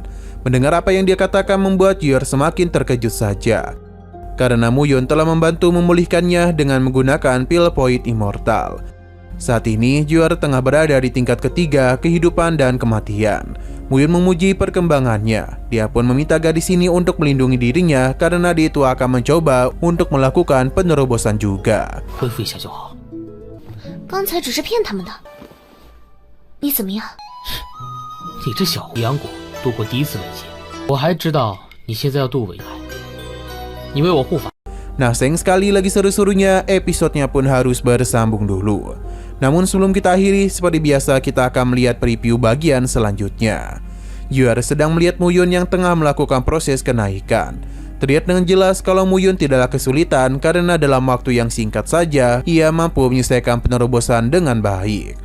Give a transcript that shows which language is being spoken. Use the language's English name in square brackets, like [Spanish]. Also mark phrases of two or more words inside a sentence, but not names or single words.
[Indonesian] Mendengar apa yang dia katakan membuat Jier semakin terkejut saja, karena Muyun telah membantu memulihkannya dengan menggunakan pil Point Immortal. Saat ini Jier tengah berada di tingkat ketiga kehidupan dan kematian. Muyun memuji perkembangannya. Dia pun meminta gadis ini untuk melindungi dirinya karena dia itu akan mencoba untuk melakukan penerobosan juga. [Chinese] 恢复一下就好。刚才只是骗他们的，你怎么样？你这小胡杨果度过第一次危机，我还知道你现在要渡危海，你为我护法。 [Indonesian] Nah, sayang sekali lagi seru-serunya, episodenya pun harus bersambung dulu. Namun sebelum kita akhiri, seperti biasa kita akan melihat preview bagian selanjutnya. Jier sedang melihat Muyun yang tengah melakukan proses kenaikan. Terlihat dengan jelas kalau Muyun tidaklah kesulitan karena dalam waktu yang singkat saja ia mampu menyelesaikan penerobosan dengan baik.